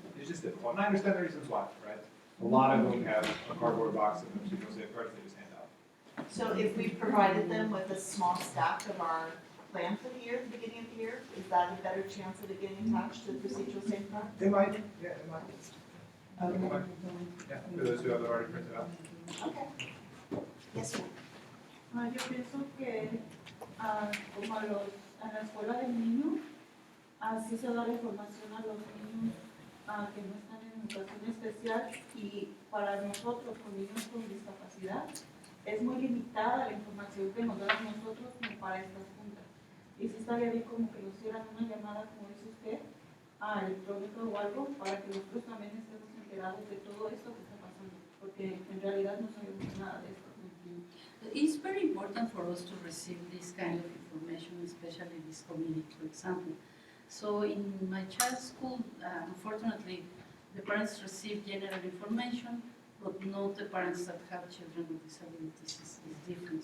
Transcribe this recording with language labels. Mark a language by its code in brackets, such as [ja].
[en] It's just difficult, and I understand the reasons why, right? A lot of them have a cardboard box of procedural safeguards they just hand out. So if we provided them with a small stack of our plan for the year, at the beginning of the year, is that a better chance of it getting attached to the procedural safeguard? They might, yeah, they might. Okay. They might. Yeah, for those who have it already printed out. Okay. Yes, ma'am. [es] Yo pienso que como a la escuela del niño, así se da la información a los niños que no están en educación especial y para nosotros con niños con discapacidad es muy limitada la información que nos dan a nosotros como para estas juntas. Y sí estaría bien como que nos hicieran una llamada, como dice usted, electrónica o algo, para que nosotros también estemos enterados de todo esto que está pasando, porque en realidad no sabemos nada de esto. [en] It's very important for us to receive this kind of information, especially this community, for example. So in my child's school, unfortunately, the parents receive general information, but not the parents that have children with disabilities is different.